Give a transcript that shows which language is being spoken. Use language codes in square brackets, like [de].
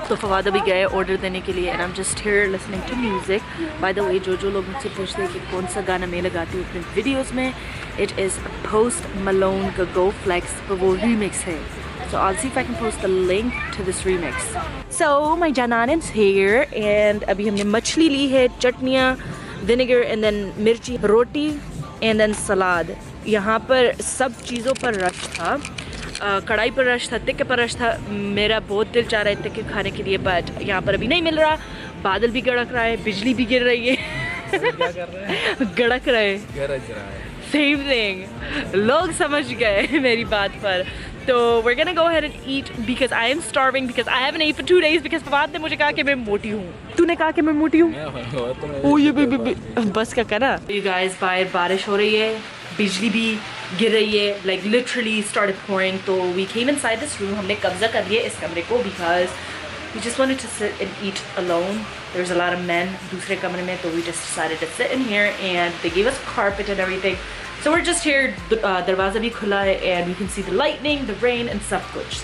[hi] तो फवाद अभी गए ऑर्डर देने के लिए [en] and I'm just here listening to music. By the way, [hi] जो लोग मुझसे पूछते हैं कि कौन सा गाना मैं लगाती हूँ अपने वीडियोस में, it is Post Malone का Go Flex, पर वो remix है. [en] So I'll see if I can post the link to this remix. So my Janan's here and [hi] अभी हमने मछली ली है, चटनियाँ, [en] vinegar and then मिर्ची, रोटी and then सलाद. [hi] यहाँ पर सब चीज़ों पर रश था. कढ़ाई पर रश था, टिक्के पर रश था. मेरा बहुत दिल चाह रहा है टिक्के खाने के लिए, बट यहाँ पर अभी नहीं मिल रहा. बादल भी गड़क रहा है, बिजली भी गिर रही है. गड़क रहा है. Same thing. लोग समझ गए मेरी बात पर. [en] So we're gonna go ahead and eat because I am starving because I haven't ate for 2 days because [hi] Fawad ने मुझे कहा कि मैं मोटी हूँ. तूने कहा कि मैं मोटी हूँ? Oh ये बस का करा. You guys बाहर बारिश हो रही है, बिजली भी गिर रही है, [en] like literally started pouring. So we came inside this room. [hi] हमने कब्जा कर लिया इस कमरे को [en] because we just wanted to sit and eat alone. There's a lot of men दूसरे कमरे में, so we just decided to sit in here and they gave us carpet and everything. So we're just here. [hi] दरवाजा भी खुला है [en] and we can see the lightning, the rain and सब कुछ.